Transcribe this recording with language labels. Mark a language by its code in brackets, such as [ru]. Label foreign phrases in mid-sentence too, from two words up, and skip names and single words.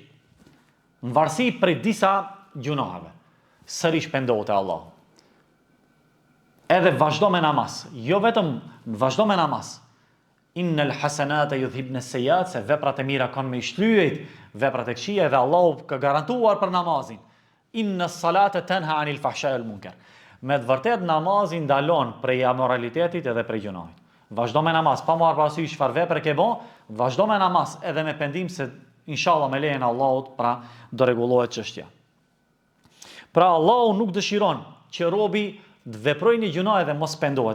[sq] Në varësi prej disa gjunohave. Sërish pendohet te Allahu. Edhe vazhdo me namaz. Jo vetëm vazhdo me namaz. [ar] إن الحسنات يذهبن السيئات, [sq] se veprat e mira kanë me shlyejt veprat e këqija, dhe Allahu ka garantuar për namazin. [ar] إن الصلاة تنهى عن الفحشاء والمنكر. [sq] Me të vërtet namazi ndalon prej amoralitetit edhe prej gjunohit. Vazhdo me namaz, pa marrë parasysh çfarë vepre ke bën, vazhdo me namaz edhe me pendim se inshallah me lejen e Allahut pra do rregullohet çështja. Pra Allahu nuk dëshiron që robi të veprojë një gjunoh edhe mos pendohet.